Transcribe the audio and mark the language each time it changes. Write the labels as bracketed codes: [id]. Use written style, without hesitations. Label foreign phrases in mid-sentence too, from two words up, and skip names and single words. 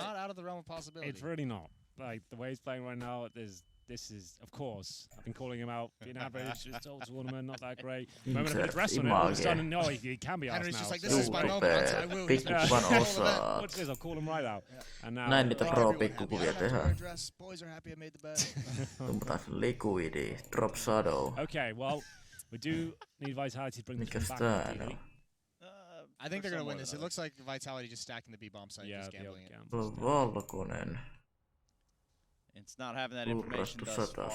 [en] It's not out of the realm of possibility. It's really not. Like, the way he's playing right now, this is, of course, I've been calling him out. Being average, it's old tournament, not that great. Moment of address on it, all of a sudden, no, he can be asked Henry's now. just like, this is my moment, I will. [fi] Pikkukuvan osaa. [en] Watch this, I'll call him right out. And now, [fi] Näin niitä pro-pikkukuvia tehdään. [en] Boys are happy I made the bet. [fi] Tumpataan Liquidi, [en] Drop Shadow. Okay, well, we do need Vitality to bring this [fi] Mikäs [en] back. [fi] tää on? [en] I think they're going to win this. It looks like Vitality just stacking the B-bomb site, just gambling it. [fi] Valkonen. [en] It's not having that information thus far.